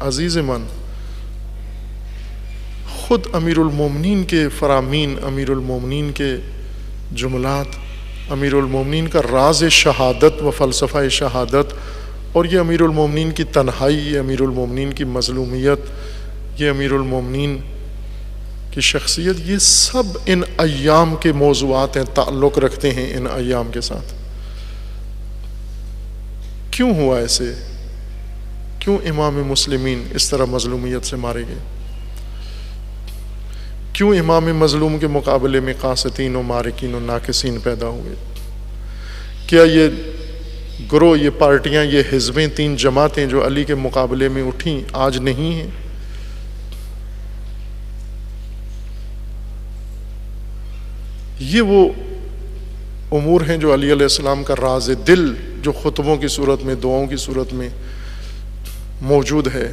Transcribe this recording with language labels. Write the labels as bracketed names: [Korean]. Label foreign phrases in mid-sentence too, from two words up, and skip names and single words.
[Urdu] عزیز من، خود امیر المومنین کے فرامین، امیر المومنین کے جملات، امیر المومنین کا راز شہادت و فلسفہ شہادت، اور یہ امیر المومنین کی تنہائی، یہ امیر المومنین کی مظلومیت، یہ امیر المومنین کی شخصیت، یہ سب ان ایام کے موضوعات ہیں، تعلق رکھتے ہیں ان ایام کے ساتھ. کیوں ہوا ایسے؟ کیوں امام مسلمین اس طرح مظلومیت سے مارے گئے؟ کیوں امام مظلوم کے مقابلے میں قاسطین و مارکین و ناقصین پیدا ہوئے؟ کیا یہ گروہ، یہ پارٹیاں، یہ حزبیں، 3 جماعتیں جو علی کے مقابلے میں اٹھیں آج نہیں ہیں؟ یہ وہ امور ہیں جو علی علیہ السلام کا راز دل، جو خطبوں کی صورت میں، دعاؤں کی صورت میں موجود ہے.